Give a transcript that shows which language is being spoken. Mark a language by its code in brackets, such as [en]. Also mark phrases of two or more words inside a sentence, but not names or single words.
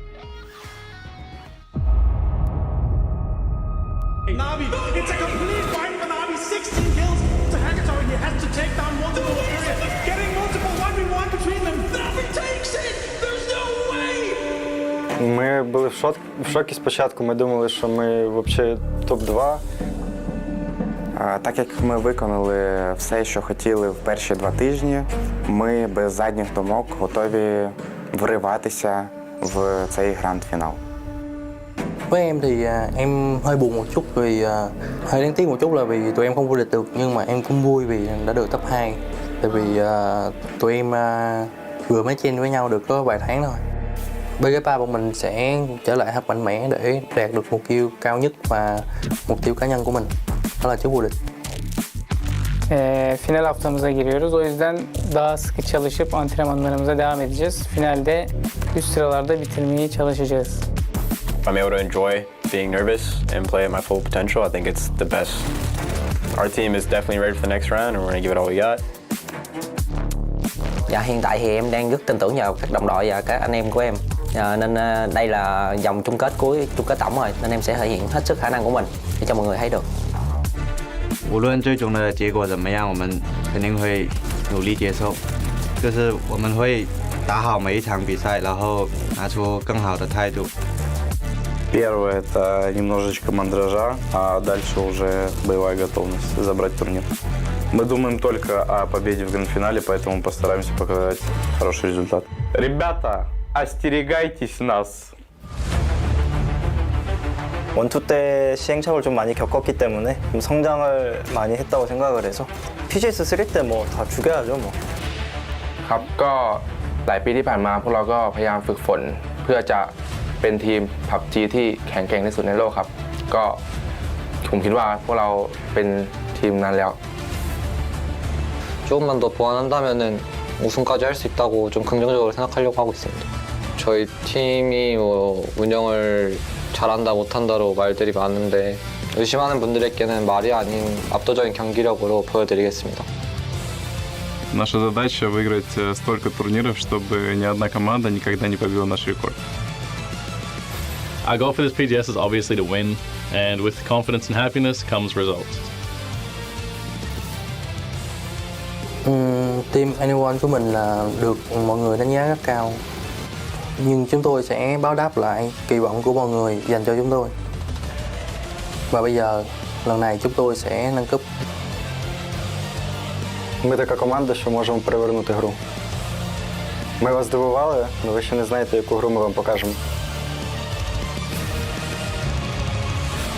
[en] Navi, it's a complete fight for Navi. 16 kills to Hackathon. He has to take down multiple areas. Getting multiple 1v1 between them. Navi takes it. There's no way. [uk] Ми були в шокі спочатку. Ми думали, що ми взагалі топ-2. Так як ми виконали все, що хотіли в перші 2 тижні, ми без задніх думок готові вриватися в цей гранд-фінал. [vi] Với em thì em hơi buồn một chút vì hơi đáng tiếc một chút là vì tụi em không vô địch được, nhưng mà em cũng vui vì đã được top 2. Tại vì tụi em vừa mới chen với nhau được có vài tháng thôi. PGS3 bọn mình sẽ trở lại thật mạnh mẽ để đạt được mục tiêu cao nhất và mục tiêu cá nhân của mình, đó là chức vô địch. [tr] Final haftamıza giriyoruz. O yüzden daha sıkı çalışıp antrenmanlarımıza devam edeceğiz. Finalde üst sıralarda bitirmeye çalışacağız. [en] I'm able to enjoy being nervous and play at my full potential. I think it's the best. Our team is definitely ready for the next round, and we're going to give it all we got. [vi] Dạ, hiện tại thì em đang rất tin tưởng vào các đồng đội và các anh em của em. Nên đây là vòng chung kết tổng rồi, nên em sẽ thể hiện hết sức khả năng của mình để cho mọi người thấy được. [zh] 无论最终的结果怎么样，我们肯定会努力接受。就是我们会打好每一场比赛，然后拿出更好的态度。 [ru] Первое – это немножечко мандража, а дальше уже боевая готовность забрать турнир. Мы думаем только о победе в гранд-финале, поэтому постараемся показать хороший результат. Ребята, остерегайтесь нас! [ko] 원투 때 시행착오를 좀 많이 겪었기 때문에 좀 성장을 많이 했다고 생각을 해서 PGS 3 때 뭐 다 죽여야죠 뭐. [th] ครับก็หลายปีที่ผ่านมาพวกเราก็พยายามฝึกฝนเพื่อจะเป็นทีม PUBG ที่แข็งแกร่งที่สุดในโลกครับก็ผมคิดว่าพวกเราเป็นทีมนั้นแล้ว [ko] 조금만 더 보완한다면은 우승까지 할 수 있다고 좀 긍정적으로 생각하려고 하고 있습니다. 저희 팀이 뭐 운영을 잘한다 못한다로 말들이 많은데 의심하는 분들에게는 말이 아닌 압도적인 경기력으로 보여드리겠습니다. [ru] Наша задача выиграть столько турниров, чтобы ни одна команда никогда не побила наш рекорд. [en] Our goal for this PGS is obviously to win, and with confidence and happiness comes results. [vi] Team Anyone của mình là được mọi người đánh giá rất cao, nhưng chúng tôi sẽ báo đáp lại kỳ vọng của mọi người dành cho chúng tôi. Và bây giờ, lần này chúng tôi sẽ nâng cấp. [uk] Ми така команда, що можемо перевернути гру. Ми вас здивували, але ви ще не знаєте, яку гру ми вам покажемо.